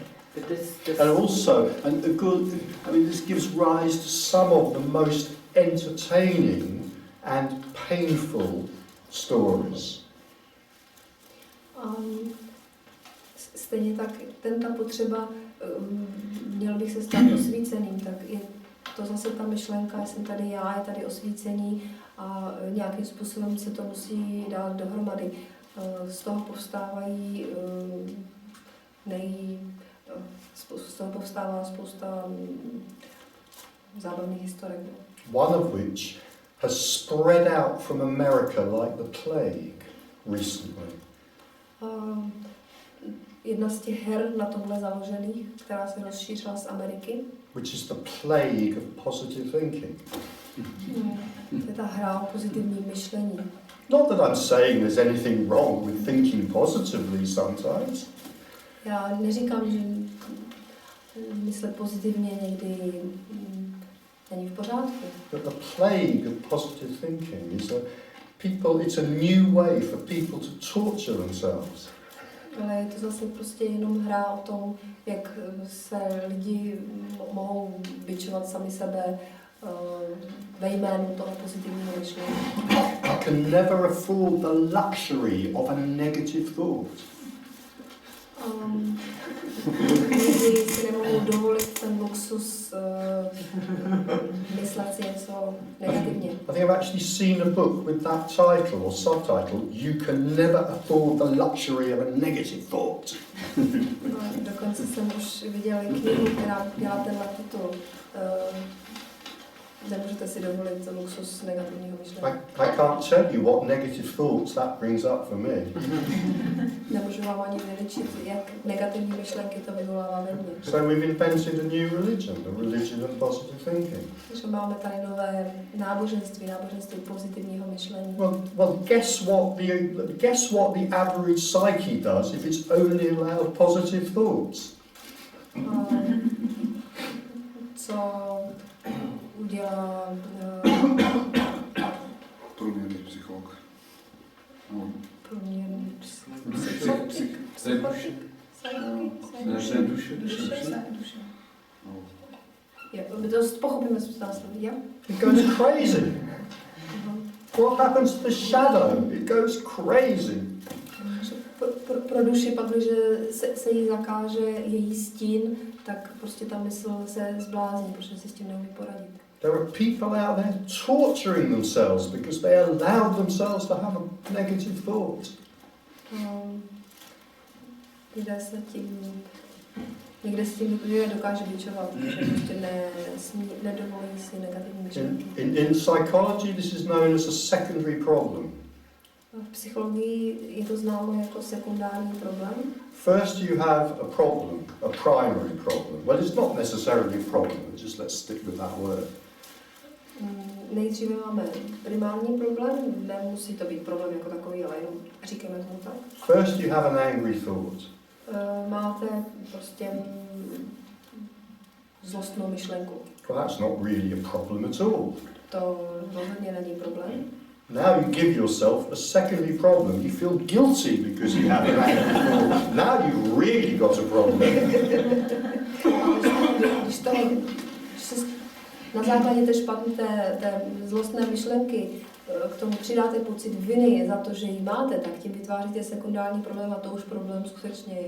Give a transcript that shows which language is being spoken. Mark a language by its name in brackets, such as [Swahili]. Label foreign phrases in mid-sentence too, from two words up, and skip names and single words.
[English] But this And also, and of course, I mean, this gives rise to some of the most entertaining and painful stories. [Czech] stejně tak ta potřeba, měl bych se stát osvíceným, tak je to zase ta myšlenka, jsem tady já, je tady osvícení a nějakým způsobem se to musí dát dohromady. Z toho povstávají z toho povstává spousta zábavných historek. [English] One of which has spread out from America like the plague recently. [Czech] Jedna z těch her na tomhle založených, která se rozšířila z Ameriky, [English] Which is the plague of positive thinking. [Czech] To je ta hra o pozitivním myšlení. [English] Not that I'm saying there's anything wrong with thinking positively sometimes. [Czech] Já neříkám, že myslet pozitivně někdy není v pořádku. [English] But the plague of positive thinking is it's a new way for people to torture themselves. [Czech] Ale je to zase prostě jenom hra o tom, jak se lidi mohou bičovat sami sebe ve jménu toho pozitivního myšlení. [English] I can never afford the luxury of a negative thought. [Czech] Nikdy si nemohou dovolit ten luxus myslet si něco negativně. [English] I think I've actually seen a book with that title or subtitle, You Can Never Afford the Luxury of a Negative Thought. [Czech] Dokonce jsem už viděla knihu, která měla tenhle titul. Nemůžete si dovolit luxus negativního myšlení. [English] I can't tell you what negative thoughts that brings up for me. [Czech] Nemůžu vám ani vyličit, jak negativní myšlenky to vyvolává ve mně. [English] So we've invented a new religion, the religion of positive thinking. [Czech] Takže máme tady nové náboženství pozitivního myšlení. [English] Well, guess what the average psyche does if it's only allowed positive thoughts? [Czech] Co udělá průměrný psycholog. No. průměrný Duše. Dost pochopíme následně, jo? [English] It goes crazy. What happens to the shadow? It goes crazy. [Czech] Pro duši pak, když se jí zakáže její stín, tak prostě ta mysl se zblázní, protože se s tím neumí poradit. [English] There are people out there torturing themselves because they allowed themselves to have a negative thought. [Czech] Lidé se tím, někde s tím dokáže bičovat, že prostě nedovolí si negativní myšlenky. [English] In psychology, this is known as a secondary problem. [Czech] V psychologii je to známo jako sekundární problém. [English] First you have a problem, a primary problem. Well, it's not necessarily a problem, just let's stick with that word. [Czech] Nejdříve máme primární problém, nemusí to být problém jako takový, ale jenom říkáme tomu tak. [English] First you have an angry thought. [Czech] Máte prostě zlostnou myšlenku. [English] Well, that's not really a problem at all. [Czech] To rozhodně není problém. [English] Now you give yourself a secondary problem. You feel guilty because you have an angry thought. Now you've really got a problem. [Czech] Když na základě té špatné, té zlostné myšlenky k tomu přidáte pocit viny za to, že ji máte, tak tím vytváříte sekundární problém a to už problém skutečně je.